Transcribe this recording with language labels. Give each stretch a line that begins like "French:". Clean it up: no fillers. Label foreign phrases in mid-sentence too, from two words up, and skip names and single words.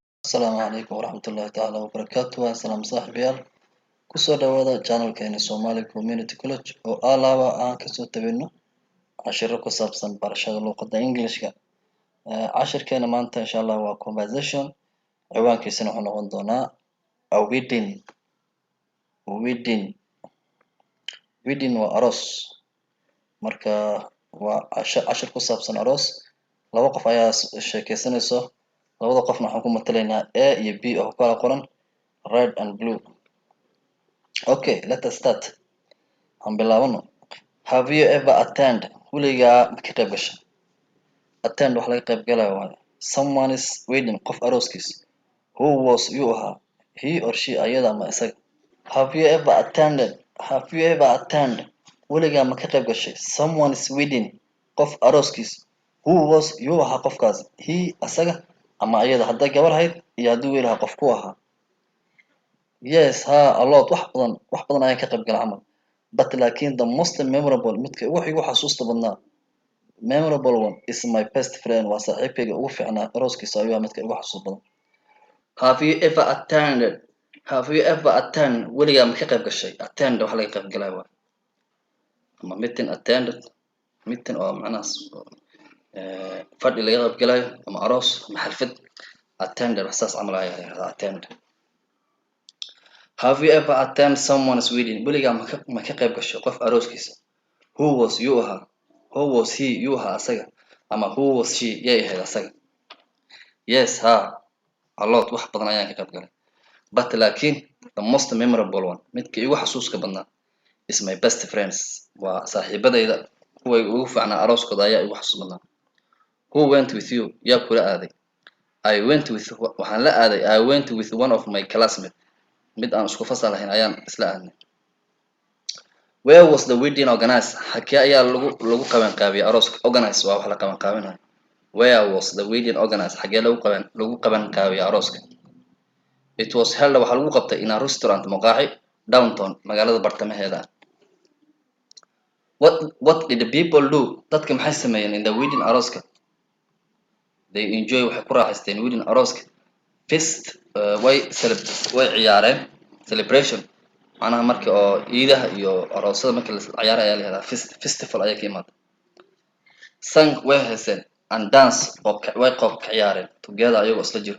Arabic: السلام عليكم ورحمة الله تعالى وبركاته. السلام صاحبيال
Somali: kusoo dhawaada channelkeena Somali Community College oo alaaba aan kasoo tabino cashiro ku saabsan barashada luqadda Englishka. Cashirkeena maanta
Arabic: إن شاء الله
Somali: waa conversation. Ciwaankiisana wuxuu noqon doonaa
English: a wedding.
Somali: Wedding waa aroos. Marka waa cashir ku saabsan aroos. Laba qof ayaa sheekeysanayso. Labada qofna waxaan ku matalaynaa A iyo B oo kala qoran
English: red and blue. Okay, let us start.
Somali: Aan bilaabano.
English: Have you ever attended?
Somali: Weligaa ma ka qayb gashay? Attend wax laga qayb galaya waaye.
English: Someone is wedding,
Somali: qof arooskiis.
English: Who was you ahaa? He or she
Somali: ayada ama isaga.
English: Have you ever attended? Weligaa ma ka qayb gashay? Someone is wedding,
Somali: qof arooskiis.
English: Who was you
Somali: ahaa qofkaas? He asaga ama ayada hadday gabar ahayd iyo hadduu wiil ahaa qof ku ahaa.
English: Yes, a lot
Somali: wax badan ayaan ka qayb galay camal. But laakiin
English: the most memorable
Somali: midka ugu xasuusta badnaa
English: memorable one is my best friend
Somali: waa saaxiibkayga ugu fiicnaa arooskiisa ayuu midka ugu xasuus badan.
English: Have you ever attended?
Somali: Weligaa ma ka qayb gashay? Attend wax laga qayb galay waa ama meeting
English: attended meeting
Somali: oo macnahaas fadhi laga qayb galayo ama aroos ama xaflad attended wax saas camal ayaa yiraahdaa attend.
English: Have you ever attended someone's wedding?
Somali: Weligaa ma ka qayb gashay qof arooskiisa?
English: Who was you ahaa? Who was he? You
Somali: ahaa asaga.
English: Ama who was she?
Somali: Yay ahayd asaga. Yes, a lot wax badan ayaan ka qayb galay.
English: But laakiin the most memorable one
Somali: midka igu xasuuska badnaa
English: is my best friends.
Somali: Waa saaxiibadayda kuwa ugu fiicnaa arooskooda ayaa igu xasuus badnaa.
English: Who went with you?
Somali: Yaa kula aaday?
English: I went with one of my classmates.
Somali: Mid aan isku fasal ahayn ayaan isla aadnay.
English: Where was the wedding organized?
Somali: Halkee ayaa lagu qaban qaabiyay arooska? Organized waa wax la qaban qaabinayo.
English: Where was the wedding organized?
Somali: Halkee lagu qaban qaabiyay arooska?
English: It was held
Somali: waxa lagu qabtay
English: in a restaurant maqaaxi downtown
Somali: magaalada bartamaheeda.
English: What did the people do?
Somali: Dadka maxay sameeyeen
English: in the wedding
Somali: arooska?
English: They enjoy
Somali: waxay ku raaxaysteen wedding arooska. Feast way ciyaareen celebration macnaha markii oo ciidaha iyo aroosada markii la ciyaarayo ayaa la yiraahdaa festival ayaa ka imaada. Sang way heeseen
English: and dance
Somali: way qoob ka ciyaareen together ayagoo isla jiro.